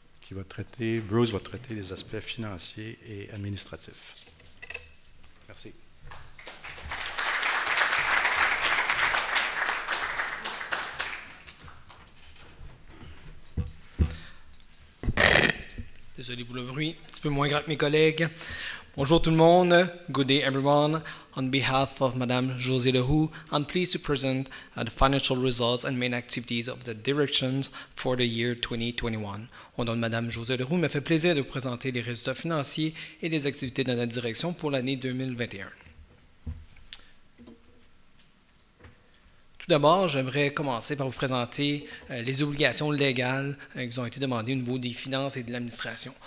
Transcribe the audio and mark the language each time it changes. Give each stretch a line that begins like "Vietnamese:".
French: Bruce va traiter les aspects financiers et administratifs. Merci. Désolé pour le bruit, un petit peu moins grand que mes collègues. Bonjour tout le monde.
English: Good day everyone. On behalf of Madame Josée Leroux, I'm pleased to present the financial results and main activities of the directions for the year 2021.
French: Au nom de Madame Josée Leroux, il me fait plaisir de vous présenter les résultats financiers et les activités de notre direction pour l'année 2021. Tout d'abord, j'aimerais commencer par vous présenter les obligations légales qui ont été demandées au niveau des finances et de l'administration.